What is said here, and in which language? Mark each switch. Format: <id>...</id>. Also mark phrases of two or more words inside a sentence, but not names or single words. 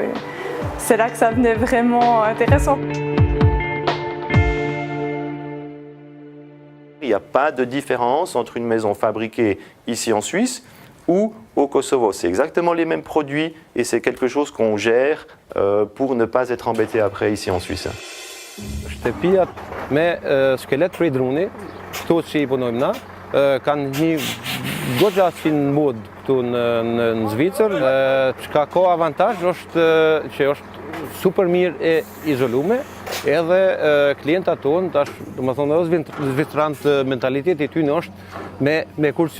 <fr>Et c'est là que ça devenait vraiment intéressant. Il n'y a pas de différence entre une maison fabriquée ici en Suisse ou au Kosovo. C'est exactement les mêmes produits et c'est quelque chose qu'on gère pour ne pas être embêté après ici en Suisse.</fr> <sq>Shtëpiat me skelet prej druni, këto që I punojmë na, kanë një goxha si në mod këtu në Zvicër, çka ka avantazh është që është super mirë e izolume, edhe klientat tonë tash, domethënë edhe zvicranët mentaliteti I tyre është me kursy.</sq>